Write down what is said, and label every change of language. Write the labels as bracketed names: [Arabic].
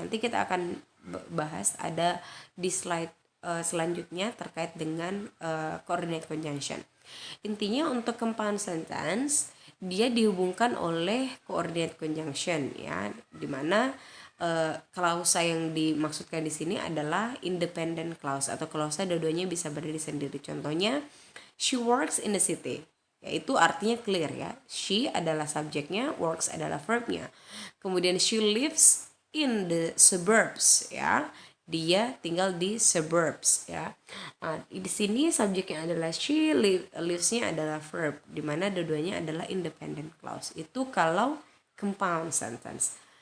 [Indonesian] Nanti kita akan bahas ada di slide selanjutnya terkait dengan coordinate conjunction. Intinya untuk compound sentence dia dihubungkan oleh coordinate conjunction ya, dimana klausa yang dimaksudkan di sini adalah independent clause, atau klausa dua-duanya bisa berdiri sendiri. [English] Contohnya, she works in the city. [Indonesian] Yaitu artinya clear ya. She adalah subjeknya, works adalah verbnya. [English] Kemudian she lives in the suburbs ya. [Indonesian] Dia tinggal di suburbs ya. Di sini subjeknya adalah she, lives-nya adalah verb, di mana dua-duanya adalah independent clause. Itu kalau compound sentence.